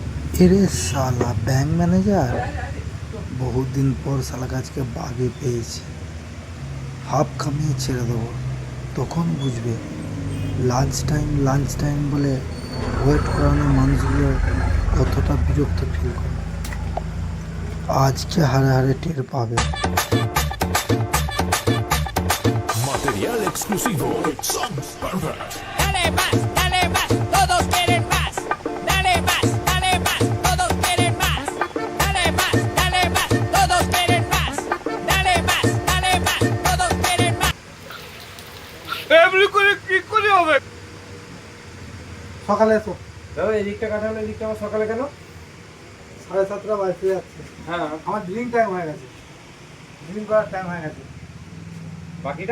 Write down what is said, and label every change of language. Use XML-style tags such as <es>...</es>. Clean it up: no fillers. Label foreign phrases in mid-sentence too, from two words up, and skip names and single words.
<bn>এরে শালা</bn> <en>bank manager,</en> <bn>বহুদিন পর শালা গাছকে বাগে পেয়েছি। হাফ খামিয়ে ছেড়ে দেবো, তখন বুঝবে</bn> <en>lunch time</en> <bn>বলে ওয়েট করানো মানুষগুলো কতটা বিরক্ত ফিল করে। আজকে হারে হারে টের পাবে।</bn> <es>Material exclusivo. Son Perfect. Dale más, todos quieren más. Dale más, todos quieren más. Dale más, todos quieren más. Dale más, todos quieren más.</es> <bn>এমনি করে কি করে হবে? সকালে এসো। দাদা এদিকটা কাটানো, এদিকটা আমার সকালে কেন? 7:30 বাজতে যাচ্ছে। হ্যাঁ, আমার</bn> <en>drink time</en> <bn>হয়ে গেছে, ড্রিঙ্ক করার টাইম হয়ে গেছে। বাকিটা</bn>